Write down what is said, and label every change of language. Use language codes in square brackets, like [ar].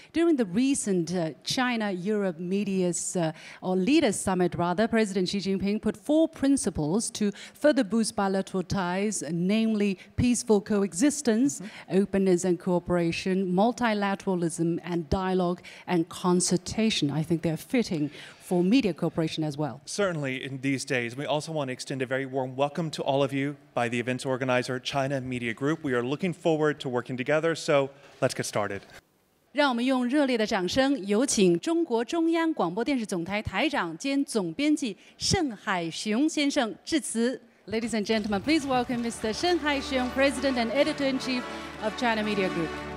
[en] During the recent China-Europe Leaders Summit, President Xi Jinping put 4 principles to further boost bilateral ties, namely peaceful coexistence, openness and cooperation, multilateralism and dialogue and consultation. I think they're fitting for media cooperation as well. Certainly in these days. We also want to extend a very warm welcome to all of you by the event's organizer, China Media Group. We are looking forward to working together, so let's get started. [zh] 让我们用热烈的掌声，有请中国中央广播电视总台台长兼总编辑盛海雄先生致辞。 [en] Ladies and gentlemen, please welcome Mr. Shen Haixiong, President and Editor-in-Chief of China Media Group.